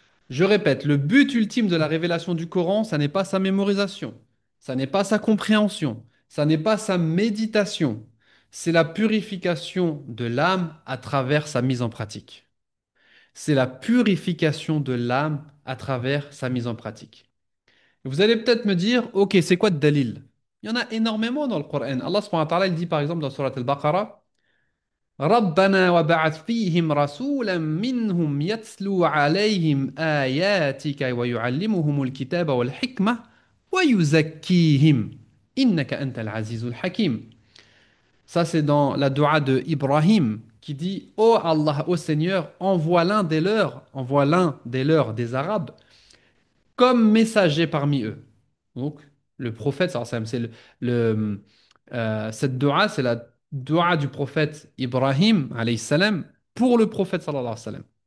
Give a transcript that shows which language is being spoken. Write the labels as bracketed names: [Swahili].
[French] Je répète, le but ultime de la révélation du Coran, ça n'est pas sa mémorisation, ça n'est pas sa compréhension, ça n'est pas sa méditation, c'est la purification de l'âme à travers sa mise en pratique. C'est la purification de l'âme à travers sa mise en pratique. Vous allez peut-être me dire, ok, c'est quoi le dalil? Il y en a énormément dans le Coran. Allah subhanahu wa ta'ala, il dit par exemple dans Surat Al-Baqarah, [Arabic] ربنا وبعث فيهم رسولا منهم يتلو عليهم آياتك ويعلمهم الكتاب والحكمة ويزكيهم إنك أنت العزيز الحكيم. [French] Ça, c'est dans la dua de Ibrahim qui dit, ô Allah, ô Seigneur, envoie l'un des leurs des Arabes comme messager parmi eux. Donc, le prophète, sallallahu alayhi wa sallam, cette dua, c'est la dua du prophète Ibrahim, alayhi salam, pour le prophète, sallallahu alayhi wa sallam.